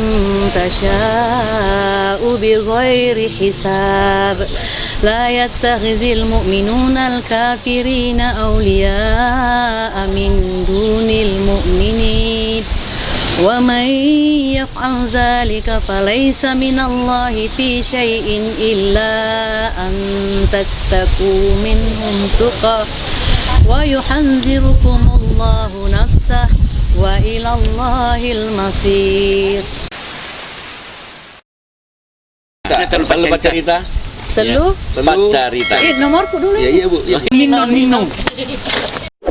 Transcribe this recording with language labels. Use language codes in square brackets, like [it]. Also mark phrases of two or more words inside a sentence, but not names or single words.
[ar] تشاء بغير حساب لا يتخذ المؤمنون الكافرين أولياء من دون المؤمنين ومن يفعل ذلك فليس من الله في شيء إلا أن تتقوا منهم تقى ويحذركم الله نفسه وإلى الله المصير. [jv] Telu pacarita. Telu? Pacarita. [id] Nomorku dulu. Iya, Bu. Ya. Minum.